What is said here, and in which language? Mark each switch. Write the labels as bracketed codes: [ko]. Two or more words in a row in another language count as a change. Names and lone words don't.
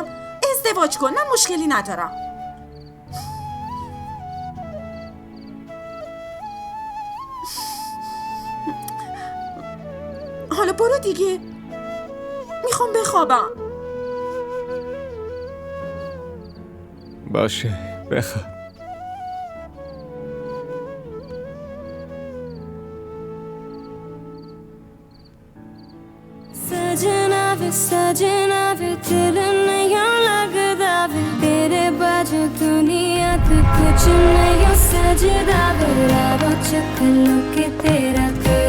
[fa] ازدواج کن، من مشکلی ندارم. حالا برو دیگه، میخوام بخوابم. باشه بخواب. [pa] ਸਜਣਾ ਵੇ ਦਿਲ ਨਹੀਂ ਲਗਦਾ ਵੇ ਤੇਰੇ ਬਾਜੂ ਦੁਨੀਆ ਤੇ ਕੁਝ ਨਹੀਂ ਸਜਦਾ ਵੇ ਰਾਵੋ ਚਕਲੋ ਕੇ ਤੇਰਾ